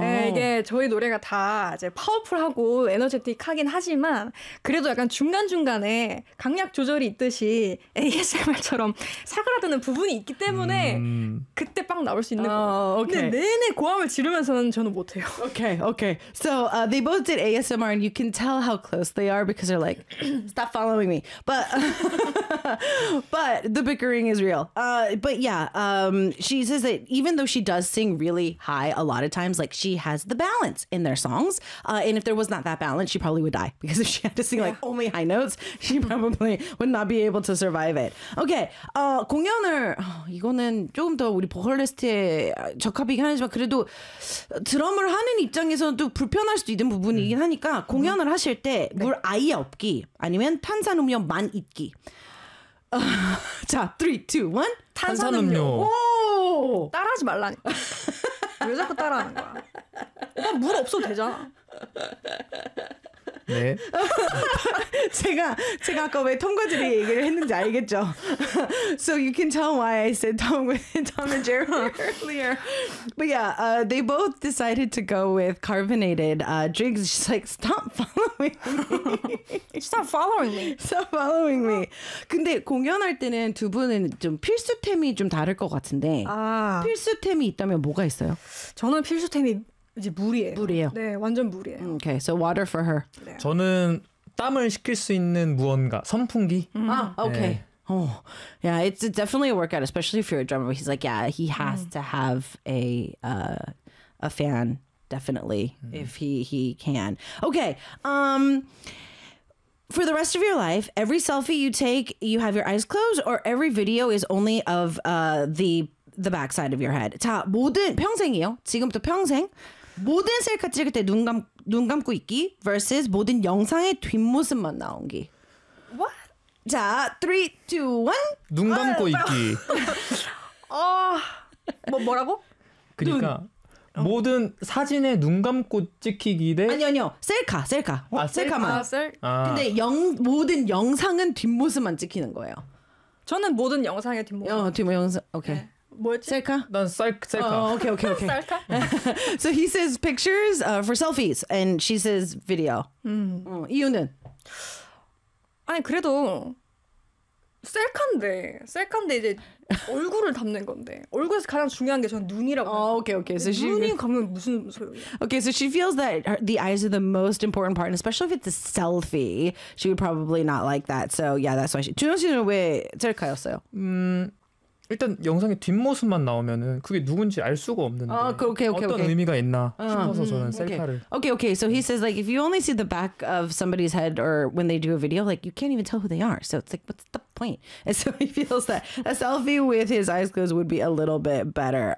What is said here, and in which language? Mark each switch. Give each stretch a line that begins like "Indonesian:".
Korean: 네, 이게 저희 노래가 다 이제 파워풀하고 에너제틱하긴 하지만 그래도 약간 중간중간에 강약 조절이 있듯이 ASMR처럼 사그라드는 부분이 있기 때문에 그때 빡 나올 수 있는 거예요. 근데 오케이. 내내 고함을 지르면서는 저는 못해요. 오케이.
English: So, they both did ASMR and you can tell how close they are because they're like, stop following me. But the bickering is real. But yeah, she says that even though she does sing really high a lot of times, like she has the balance in their songs. And if there was not that balance, she probably would die because if she had to sing like only high notes, she probably would not be able to survive it.
Korean: Okay, 공연을 이거는 조금 더 우리 보컬리스트에 적합이긴 하지만 그래도 드럼을 하는 입장에서도 불편할 수도 있는 부분이긴 하니까 공연을 하실 때물 아예 없기 아니면 탄산음료만 있기. 자, 3, 2, 1. 탄산음료. 탄산음료. 오! 따라하지 말라니까. 왜 자꾸 따라하는 거야? 난물 없어도 되잖아. 네. 제가 아까 왜 통과제리 얘기를 했는지 알겠죠?
English: So you can tell why I said Tom and Jerry earlier. But yeah, they both decided to go with carbonated drinks. She's like, stop following me. Stop following me. Stop following me.
Korean: 근데 공연할 때는 두 분은 좀 필수템이 좀 다를 것 같은데, 아, 필수템이 있다면 뭐가 있어요? 저는 필수템이 이제 물이에요. 물이에요. 네, 완전 물이에요.
English: Okay, so water for her.
Korean: 네. 저는 땀을 식힐 수 있는 무언가, 선풍기. 아, 네.
English: okay. Oh, yeah, it's definitely a workout, especially if you're a drummer. He's like, yeah, he has to have a fan, definitely, if he can. Okay, for the rest of your life, every selfie you take, you have your eyes closed, or every video is only of the backside of your head.
Korean: 자, 모든 평생이요. 지금부터 평생. 모든 셀카 찍을 때눈 감고 있기 versus 모든 영상의 뒷모습만 나온 게. 자, 3, 2, 1. 눈 감고 있기. 뭐라고? 그러니까 눈. 모든 사진에 눈 감고 찍히기 대 아니요. 셀카. 아, 셀카만. 셀카. 근데 모든 영상은 뒷모습만 찍히는 거예요. 저는 모든 영상의 뒷모습. 뒷모습. 오케이. 네. 뭐였지? 셀카? 난 셀카. 오케이. 셀카?
English: So he says pictures for selfies and she says video.
Korean: 이유는? 아니 그래도 셀카인데 셀카인데 이제 얼굴을 담는 건데 얼굴에서 가장 중요한 게 저는 눈이라고. 어, 오케이 오케이. 눈이 감으면 무슨 소용이야?
English: Okay, so she feels that her, the eyes are the most important part, especially if it's a selfie. She would probably not like that. So yeah, that's why.
Korean: 준영 씨는 왜 셀카였어요? 일단 영상의 뒷모습만 나오면은 그게 누군지 알 수가 없는데
English: okay.
Korean: 의미가 있나 싶어서 저는 셀카를.
English: Okay. So he says like if you only see the back of somebody's head or when they do a video, like you can't even tell who they are. So it's like what's the point? And so he feels that a selfie with his eyes closed would be a little bit better.